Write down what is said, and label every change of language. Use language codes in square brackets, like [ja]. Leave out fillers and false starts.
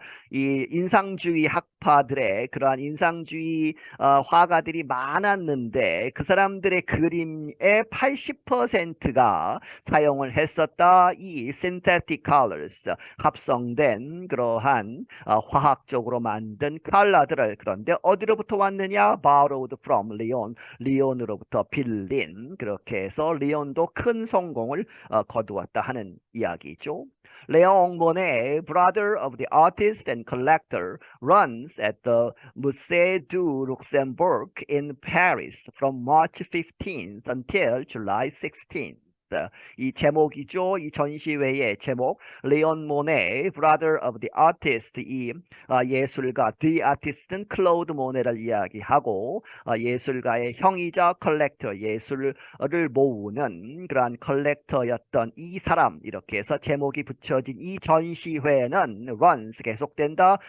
[ko] 이 인상주의 학파들의 그러한 인상주의 화가들이 많았는데 그 사람들의 그림의 80%가 사용을 했었다 이 [en] synthetic colors [ko] 합성된 그러한 화학적으로 만든 컬러들을 그런데 어디로부터 왔느냐 [en] borrowed from Lyon [ko] 리온으로부터 빌린 그렇게 해서 리온도 큰 성공을 거두었다 하는 이야기죠. [en] 레옹 모네, brother of the artist and collector, runs at the Musée du Luxembourg in Paris from March 15th until July 16th. [ko] 이 제목이죠. 이 전시회의 제목 레온 모네, [en] brother of the artist [ko] 이 예술가 the artist는 클로드 모네를 이야기하고 예술가의 형이자 컬렉터 예술을 모으는 그러한 컬렉터였던 이 사람 이렇게 해서 제목이 붙여진 이 전시회는 runs 계속된다.